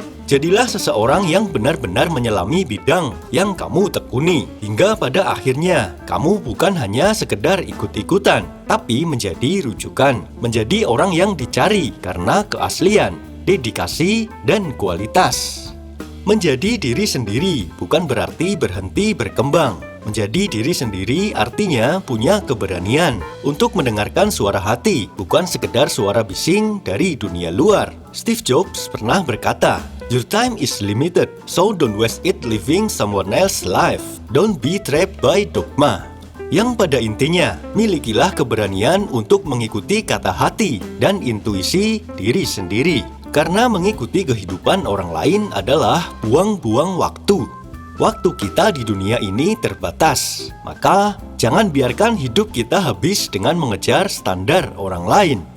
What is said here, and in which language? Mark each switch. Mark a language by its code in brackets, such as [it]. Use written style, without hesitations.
[id] Jadilah seseorang yang benar-benar menyelami bidang yang kamu tekuni, hingga pada akhirnya kamu bukan hanya sekedar ikut-ikutan, tapi menjadi rujukan, menjadi orang yang dicari karena keaslian, dedikasi, dan kualitas. Menjadi diri sendiri bukan berarti berhenti berkembang. Menjadi diri sendiri artinya punya keberanian untuk mendengarkan suara hati, bukan sekedar suara bising dari dunia luar. [en] Steve Jobs [id] pernah berkata, [en] "Your time is limited, so don't waste it living someone else's life. Don't be trapped by dogma." [id] Yang pada intinya, milikilah keberanian untuk mengikuti kata hati dan intuisi diri sendiri. Karena mengikuti kehidupan orang lain adalah buang-buang waktu. Waktu kita di dunia ini terbatas, maka jangan biarkan hidup kita habis dengan mengejar standar orang lain.